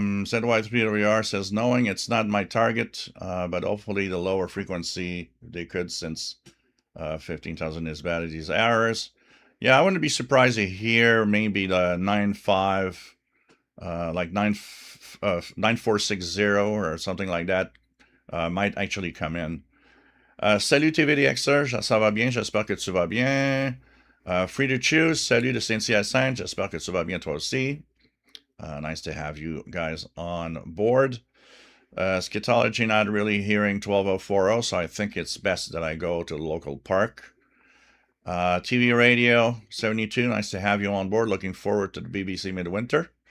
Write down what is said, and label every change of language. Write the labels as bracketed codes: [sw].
[en] ZY3WR says, knowing it's not my target, but hopefully the lower frequency they could, since 15,000 is bad at these errors. Yeah, I wouldn't be surprised to hear maybe the 9.5, like 9460 or something like that might actually come in. [fr] Salut TVDXer, ça va bien, j'espère que tu vas bien. Free to choose, salut de Saint-Hyacinthe, j'espère que tu vas bien toi aussi. [en] Nice to have you guys on board. Scatology not really hearing 12040, so I think it's best that I go to the local park. TV Radio 72, nice to have you on board. Looking forward to the BBC Midwinter.